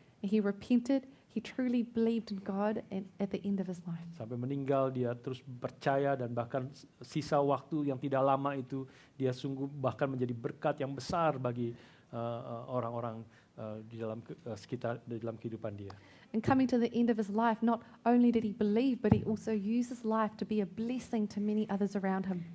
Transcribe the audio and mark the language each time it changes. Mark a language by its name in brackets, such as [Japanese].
[English] And he repented, he truly believed in God, and at the end of his life. [Indonesian] Sampai meninggal dia terus percaya, dan bahkan sisa waktu yang tidak lama itu dia sungguh bahkan menjadi berkat yang besar bagi orang-orang di dalam sekitar, di dalam kehidupan dia. [English] And coming to the end of his life, not only did he believe, but he also used his life to be a blessing to many others around him.